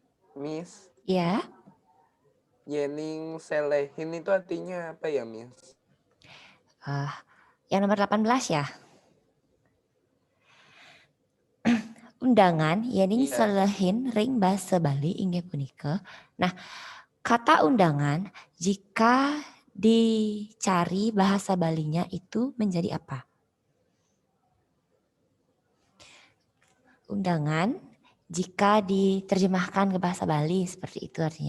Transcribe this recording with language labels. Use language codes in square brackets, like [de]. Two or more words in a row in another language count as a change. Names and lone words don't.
[id] Miss, Ya, [ban] Yening Selehin [id] itu artinya apa ya, Miss? yang nomor 18 ya. Undangan yening Iya. [ban] selehin ring basa Bali inggih punika. [id] Nah, kata undangan jika dicari bahasa Balinya itu menjadi apa? Undangan jika diterjemahkan ke bahasa Bali seperti itu artinya.